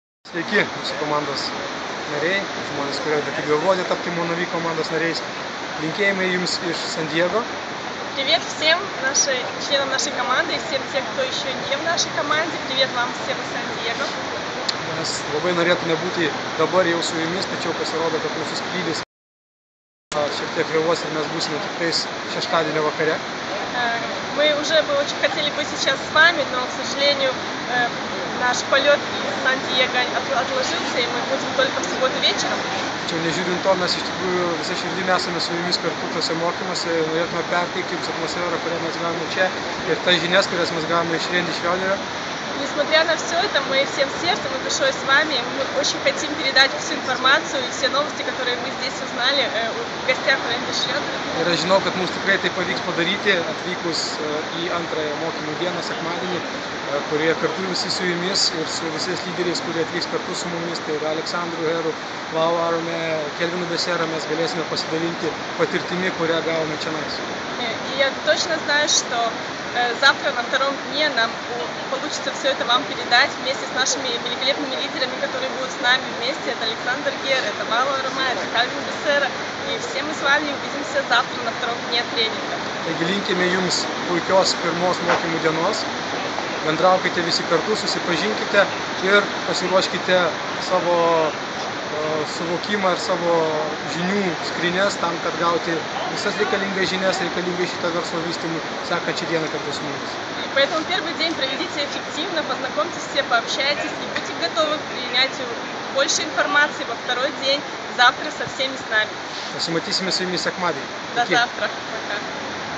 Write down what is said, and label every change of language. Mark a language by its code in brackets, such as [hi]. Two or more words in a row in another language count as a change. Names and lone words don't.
[lt] Sveiki, mūsų komandos nariai, žmonės, kurie tik galvoja tapti Monovi komandos nariais. Linkėjimai jums iš Сан Диего. [ru] Привет всем членам нашей команды и всем тем, кто еще не в нашей команде. Привет вам всем из Сан Диего. [lt] Mes labai norėtume būti dabar jau su jumis, tačiau pasirodo, kad mūsų skrydis šiek tiek vėluos ir mes būsime tik tais šeštadienio vakare. [ru] Мы уже бы очень хотели быть сейчас с вами, но, к сожалению, наш полет из Сан-Диего отложился, и мы будем только в субботу вечером. [lt] Tačiau nežiūrint to, mes iš tikrųjų visą širdimi esame su jumis kartu tose mokymuose, norėtume perteikti jums atmosferą, kurią mes gavome čia, ir tas žinias, kurias mes gavome iš Ренди Шрёдера. [ru] Несмотря на все это, мы всем сердцем и душой с вами. Мы очень хотим передать всю информацию и все новости, которые мы здесь узнали в гостях Ренди Шрёдера. [lt] Ir aš žinau, kad mums tikrai tai pavyks padaryti, atvykus į antrąją mokymų dieną, sekmadienį, kurie kartu visi su jumis ir su visais lyderiais, kurie atvyks kartu su mumis, tai ir Aleksandru Heru, Vau Arome, Kelvinu Besera, mes galėsime pasidalinti patirtimi, kurią gavome čia. [ru] И я точно знаю, что завтра на втором дне нам получится все это вам передать вместе с нашими великолепными лидерами, которые будут с нами вместе. Это Александр Гер, это Вау Ароме, это Kelvin Besera. И все мы с вами увидимся завтра на втором дне тренинга. [lt] Taigi linkime jums puikios pirmos mokymų dienos. Bendraukite visi kartu, susipažinkite ir pasiruoškite savo suvokimą ir savo žinių skrynes tam, kad gauti visas reikalingas žinias, reikalingas šitą verslo vystymui sekančią dieną kartu su mumis. [ru] Поэтому первый день проведите эффективно, познакомьтесь все, пообщайтесь и будьте готовы к принятию больше информации во второй день, завтра со всеми с нами. [lt] Pasimatysime su jumis sekmadienį. [ru] До завтра. Пока.